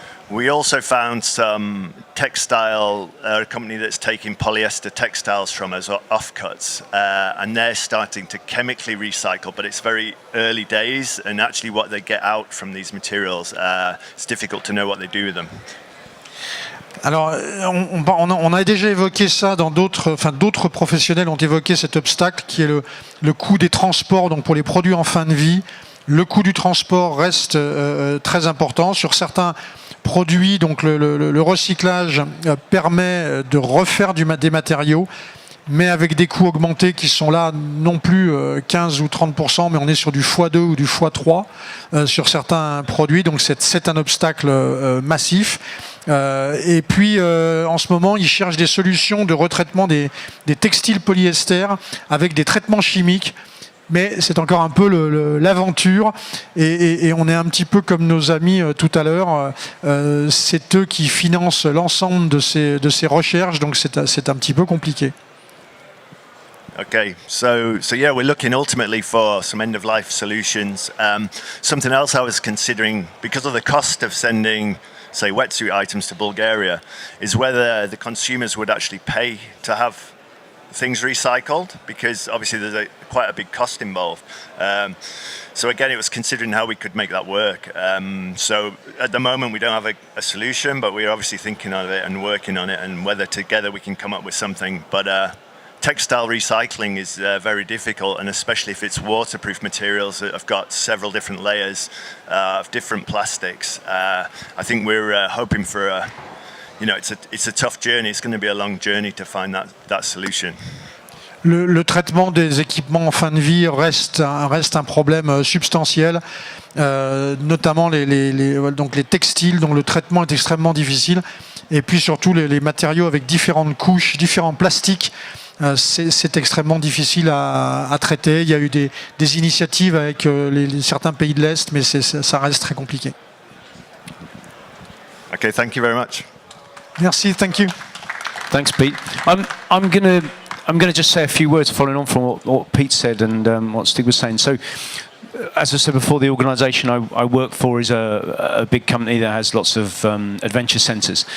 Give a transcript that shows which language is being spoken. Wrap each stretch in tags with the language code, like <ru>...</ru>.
<en>We also found some a company that's taking polyester textiles from us, offcuts, and they're starting to chemically recycle, but it's very early days, and actually what they get out from these materials, it's difficult to know what they do with them.</en> <fr>Alors, on a déjà évoqué ça dans d'autres professionnels ont évoqué cet obstacle qui est le coût des transports, donc pour les produits en fin de vie. Le coût du transport reste très important. Sur certains produits, donc le recyclage permet de refaire des matériaux, mais avec des coûts augmentés qui sont là non plus 15 ou 30%, mais on est sur du x2 ou du x3 sur certains produits, donc c'est un obstacle massif. Et puis en ce moment, ils cherchent des solutions de retraitement des textiles polyester avec des traitements chimiques. Mais c'est encore un peu l'aventure et on est un petit peu comme nos amis tout à l'heure. C'est eux qui financent l'ensemble de ces recherches, donc c'est un petit peu compliqué.</fr> <en>Okay, so yeah, we're looking ultimately for some end-of-life solutions. Something else I was considering, because of the cost of sending, say, wetsuit items to Bulgaria, is whether the consumers would actually pay to have things recycled, because obviously there's quite a big cost involved. So again, it was considering how we could make that work. So at the moment we don't have a solution, but we're obviously thinking of it and working on it, and whether together we can come up with something. But textile recycling is very difficult, and especially if it's waterproof materials that have got several different layers of different plastics. I think we're hoping for it's a tough journey. It's going to be a long journey to find that solution.</en> <fr>Le traitement des équipements en fin de vie reste un problème substantiel, notamment donc les textiles, dont le traitement est extrêmement difficile, et puis surtout les matériaux avec différentes couches, différents plastiques. C'est extrêmement difficile à traiter. Il y a eu des initiatives avec certains pays de l'Est, mais ça reste très compliqué.</fr> <en>Okay, thank you very much.</en> <fr>Merci,</fr> <en>thank you. Thanks, Pete. I'm gonna just say a few words following on from what Pete said and what Stig was saying. So, as I said before, the organisation I work for is a big company that has lots of adventure centres.</en>